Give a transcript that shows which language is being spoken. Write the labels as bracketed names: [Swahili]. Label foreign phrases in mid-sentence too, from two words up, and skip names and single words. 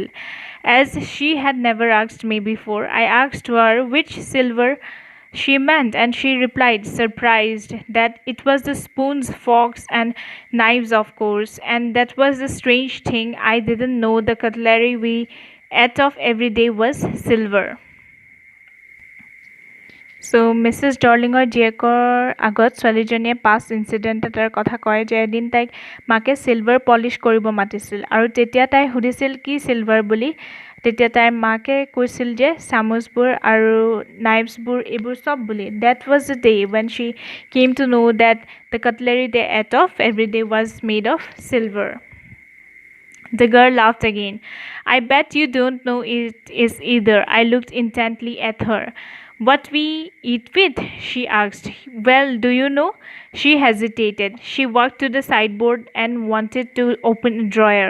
[English] As she had never asked me before, I asked her which silver she meant, and she replied, surprised, that it was the spoons, forks, and knives, of course, and that was the strange thing. I didn't know the cutlery we ate of every day was silver. [Assamese] চ' মিছেছ ডৰ্লিঙৰ জীয়েকৰ আগত ছোৱালীজনীয়ে [English] past incident [Assamese] এটাৰ কথা কয় যে এদিন তাইক মাকে [English] silver polish [Assamese] কৰিব মাতিছিল আৰু তেতিয়া তাই সুধিছিল কি চিলভাৰ বুলি। তেতিয়া তাইৰ মাকে কৈছিল যে চামুচবোৰ আৰু নাইফছবোৰ এইবোৰ চব বুলি। [English] that was the day when she came to know that the cutlery they ate of every day was made of silver. The girl laughed again. I bet you don't know it is either. I looked intently at her. What we eat with? She asked. Well, do you know? She hesitated. She walked to the sideboard and wanted to open a drawer.